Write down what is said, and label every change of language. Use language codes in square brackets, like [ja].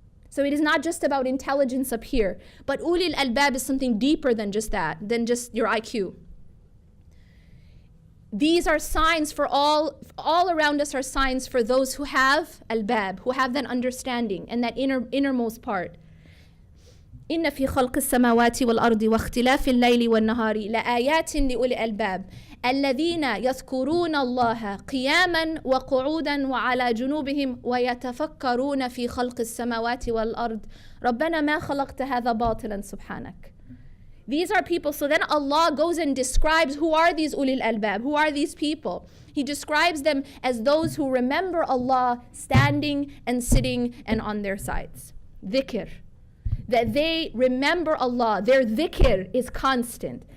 [en] So it is not just about intelligence up here, but ulil albab is something deeper than just that, than just your IQ. These are signs for all around us are signs for those who have albab, who have that understanding and that innermost part. [ar] إن في خلق السماوات والأرض واختلاف الليل والنهار لآيات لأولي الألباب الذين يذكرون الله قياما وقعودا وعلى جنوبهم ويتفكرون في خلق السماوات والأرض ربنا ما خلقت هذا باطلا سبحانك. [en] These are people. So then Allah goes and describes who are these ulil albab, who are these people. He describes them as those who remember Allah standing and sitting and on their sides. Dhikr. That they remember Allah. Their dhikr is constant.